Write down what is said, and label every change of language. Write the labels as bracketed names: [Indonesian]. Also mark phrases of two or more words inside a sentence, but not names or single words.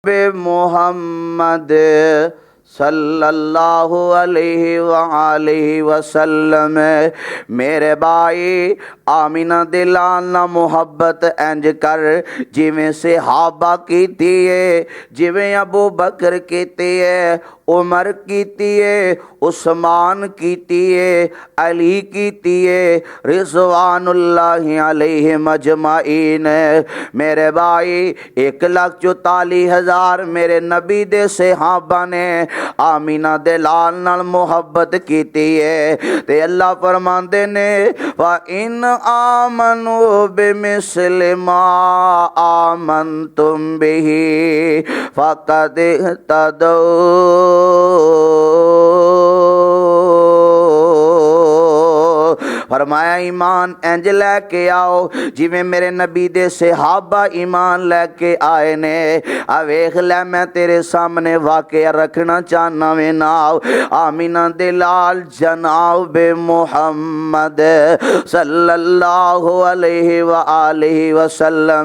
[Arabic] محمد صلی اللہ علیہ وآلہ وسلم۔ [Punjabi] میرے بھائی آمینہ دلانہ محبت انج کر جویں صحابہ کیتی ہے، جویں ابو بکر کیتی ہے، عمر کیتی ہے، عثمان کیتی ہے، علی کیتی ہے، [Arabic] رضوان اللہ علیہ مجمعین۔ [Punjabi] میرے بھائی 1,44,000 میرے نبی دے صحابہ نے آمینہ دے لال نال محبت کیتی ہے، تے اللہ فرماندے نے [Arabic] وَإِنْ آمَنُوا بِمِثْلِ مَا آمَنْتُمْ بِهِ فَقَدِ [Punjabi] فرمایا ایمان انج لے کے آؤ جویں میرے نبی دے صحابہ ایمان لے کے آئے نے۔ ویکھ لے میں تیرے سامنے واقعہ رکھنا چاہنا وے ناؤ آمینہ دے لال جناب محمد [Arabic] صلی اللہ علیہ وآلہ وسلم۔